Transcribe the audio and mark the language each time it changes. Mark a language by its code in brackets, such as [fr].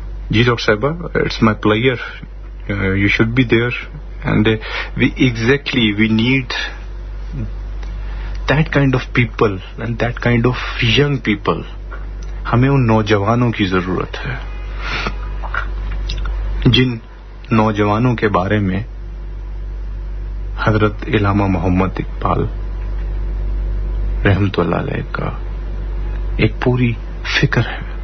[ur] جی doctor صاحبہ [en] It's my player. You should be there and we need that kind of people and that kind of young people. [ur] ہمیں ان نوجوانوں کی ضرورت ہے جن نوجوانوں کے بارے میں حضرت علامہ محمد اقبال رحمت اللہ علیہ کا ایک پوری فکر ہے.